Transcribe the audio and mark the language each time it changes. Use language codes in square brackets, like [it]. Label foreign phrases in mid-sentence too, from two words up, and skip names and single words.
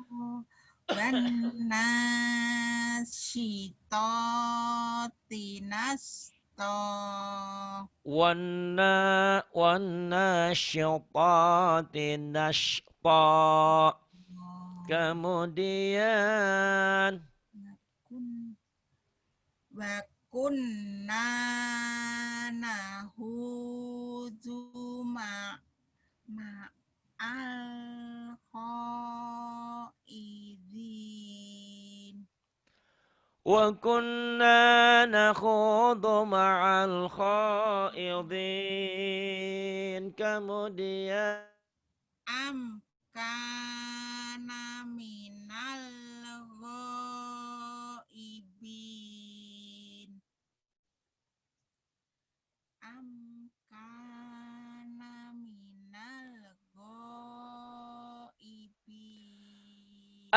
[ar] والناشطات نشطا. والناشطات نشطا. [bjn] Kemudian [ar] وكنا نخوض مع الخائضين. وكنا نخوض مع الخائضين. [bjn] Kemudian [ar] أم كان من الغائبين. أم كان من الغائبين.